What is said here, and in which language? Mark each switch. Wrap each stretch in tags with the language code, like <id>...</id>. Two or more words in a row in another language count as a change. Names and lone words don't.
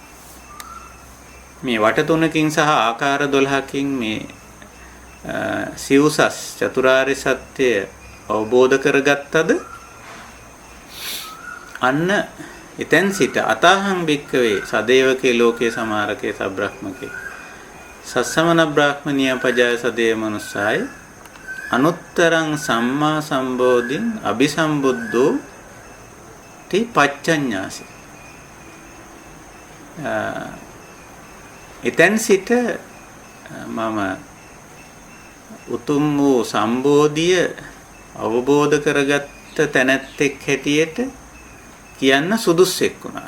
<si>මේ වට 3කින් සහ ආකාර 12කින් මේ සිව්සස් චතුරාර්ය සත්‍ය අවබෝධ කරගත්තද අන්න එතෙන් සිට</si> <pi>අතහං බික්කවේ සදේවකේ ලෝකේ සමාරකේ සබ්‍රහ්මකේ සස්සමන බ්‍රාහ්මනිය පජාය සදේව මනුස්සාය අනුත්තරං සම්මා සම්බෝධින් අபிසම්බුද්ධෝ ති පච්චඤ්ඤාසි.</pi> <si>එතෙන් සිට මම උතුම් වූ සම්බෝධිය අවබෝධ කරගත්ත තැනැත්තෙක් හැටියට කියන්න සුදුස්සෙක් වුණා.</si>